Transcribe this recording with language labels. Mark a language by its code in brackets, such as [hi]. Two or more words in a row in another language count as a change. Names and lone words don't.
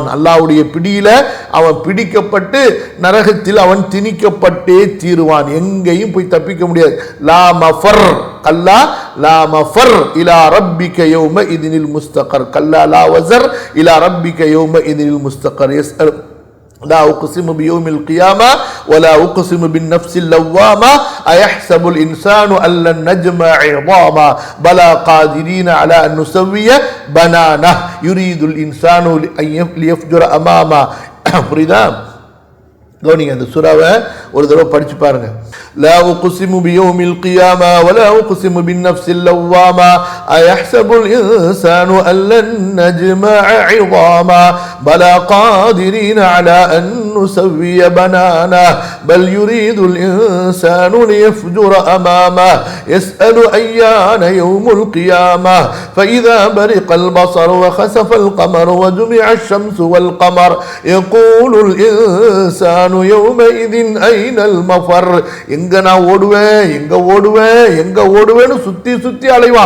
[ta] அல்லாஹ்வுடைய பிடியில அவன் பிடிக்கப்பட்டு நரகத்தில் அவன் திணிக்கப்பட்டே தீருவான். எங்கேயும் போய் தப்பிக்க முடியாது. [ar] لا مفر كلا لا مفر إلى ربك يومئذ المستقر. كلا لا وزر إلى ربك يومئذ المستقر. لا أقسم بيوم القيامة ولا أقسم بالنفس اللوامة أيحسب الإنسان أن لن نجمع عظاما بلى قادرين على أن نسوي بنانه يريد الإنسان أن ليفجر أمامه. [ta] புரியுதா? கவனிங்க, அந்த சூராவை ஒரு தடவை படிச்சு பாருங்க. [ar] لا أقسم بيوم القيامة ولا أقسم بالنفس اللوامة أيحسب الإنسان ألن نجمع عظامه بلى قادرين على أن نسوي بنانه بل يريد الإنسان ليفجر أمامه يسأل أيان يوم القيامة فإذا برق البصر وخسف القمر وجمع الشمس والقمر يقول الإنسان [ta] எங்க நான் ஓடுவேன் எங்க ஓடுவேன் எங்க ஓடுவேன்னு சுத்தி சுத்தி அலைவான்.